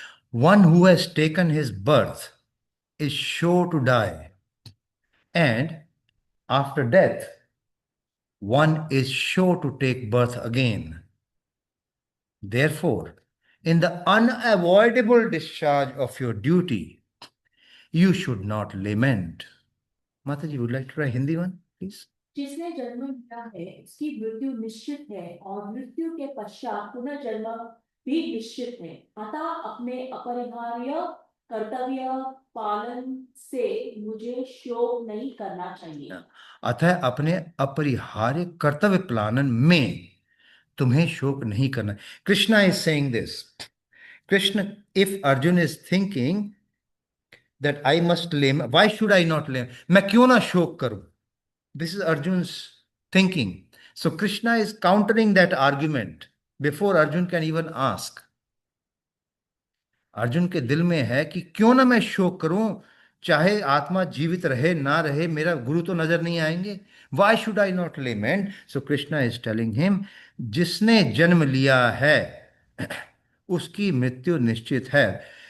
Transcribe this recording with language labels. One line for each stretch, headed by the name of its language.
English: One who has taken his birth is sure to die, and after death, one is sure to take birth again. Therefore, in the unavoidable discharge of your duty, you should not lament. Mataji, would you like to try Hindi one, please?
Hindi: जिसने जन्म लिया है उसकी मृत्यु निश्चित है और मृत्यु के पश्चात पुनर्जन्म भी निश्चित है। अतः अपने अपरिहार्य कर्तव्य पालन से मुझे शोक नहीं करना चाहिए। अतः अपने अपरिहार्य कर्तव्य पालन में तुम्हें शोक नहीं करना.
English: Krishna is saying this. Krishna, if Arjun is thinking that I must lame, why should I not lame?
Hindi: मैं क्यों ना शोक करूं?
English: This is Arjun's thinking. So Krishna is countering that argument before Arjun can even ask.
Hindi: Arjun के दिल में है कि क्यों ना मैं शोक करूं, चाहे आत्मा जीवित रहे ना रहे, मेरा गुरु तो नजर नहीं आएंगे.
English: Why should I not lament? So Krishna is telling him,
Hindi: जिसने जन्म लिया है उसकी मृत्यु निश्चित है.